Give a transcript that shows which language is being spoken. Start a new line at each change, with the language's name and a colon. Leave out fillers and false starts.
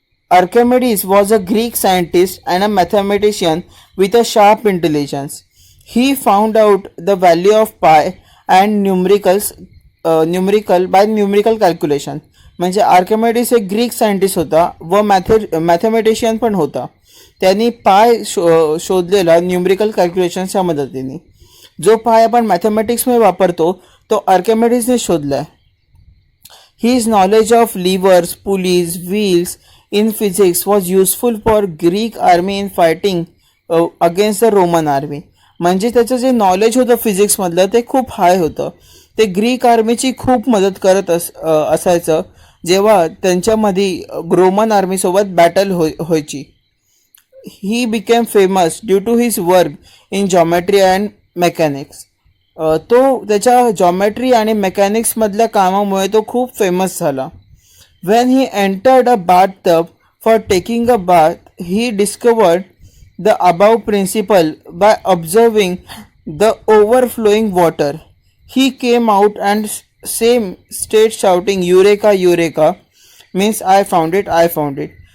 English: Archimedes was a Greek scientist and a mathematician with a sharp intelligence. He found out the value of pi and numerical by numerical calculation.
Marathi: म्हणजे Archimedes एक Greek scientist होता व mathematician पण होता. त्यांनी पाय शोधलेला numerical कॅल्क्युलेशन्सच्या मदतीने. जो पाय आपण मॅथमॅटिक्समध्ये वापरतो तो आर्किमेडिसने शोधला.
English: His knowledge of levers, pulleys, wheels in physics was useful for Greek army in fighting against the Roman army.
Marathi: म्हणजे त्याचं जे नॉलेज होतं फिजिक्समधलं ते खूप हाय होतं. ते ग्रीक आर्मीची खूप मदत करत असायचं जेव्हा त्यांच्यामध्ये रोमन आर्मीसोबत बॅटल व्हायची.
English: He became famous due to his work in geometry and mechanics.
Marathi: तो त्याच्या जॉमेट्री आणि मेकॅनिक्समधल्या कामामुळे तो खूप फेमस झाला.
English: When he entered a bathtub for taking a bath, he discovered the above principle by observing the overflowing water. He came out and same stayed shouting Eureka, Eureka, means I found it, I found it.